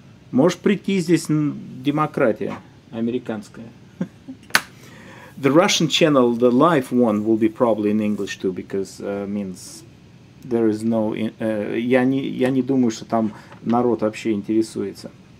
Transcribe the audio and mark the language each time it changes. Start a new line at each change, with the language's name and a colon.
Russian: Можешь прийти, здесь демократия американская.
English: The Russian channel, the live one, will be probably in English too, because means there is no.
Russian: Я не думаю, что там народ вообще интересуется.